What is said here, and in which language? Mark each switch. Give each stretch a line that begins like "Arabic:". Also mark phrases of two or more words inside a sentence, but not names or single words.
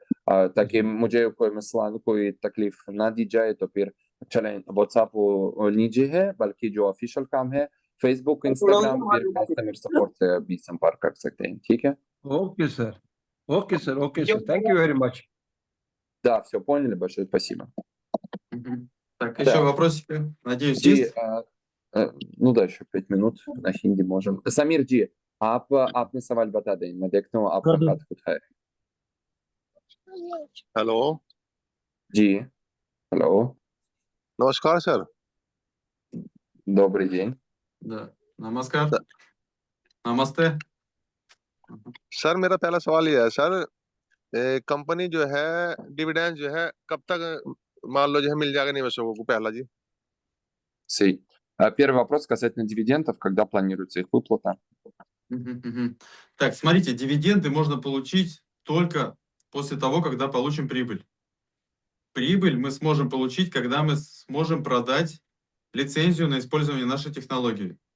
Hindi: ताकि मुझे कोई मसला, कोई तकलीफ ना दी जाए, तो फिर चलें, WhatsApp वो निजी है, बल्कि जो ऑफिशियल काम है, Facebook, Instagram फिर
English: customer support
Hindi: से भी संपर्क कर सकते हैं, ठीक है?
English: Okay, sir. Okay, sir. Okay, sir. Thank you very much.
Russian: Да, все поняли, большое спасибо. Так, еще вопросики, надеюсь,
Hindi: जी,
Russian: есть? ну да, еще 5 минут на हिंदी можем.
Hindi: समीर जी, आप अपने सवाल बता दें, मैं देखता हूँ आपका हाथ उठा है. हेलो जी, हेलो, नमस्कार सर.
Russian: добрый день. Да.
Hindi: नमस्कार. नमस्ते. सर मेरा पहला सवाल ये है सर, कंपनी जो है डिविडेंड जो है कब तक मान लो जो है मिल जाएगा निवेशकों को, पहला जी. Sim.
Russian: Первый вопрос касательно дивидендов, когда планируется их выплата? Так, смотрите, дивиденды можно получить только после того, когда получим прибыль. Прибыль мы сможем получить, когда мы сможем продать лицензию на использование нашей технологии.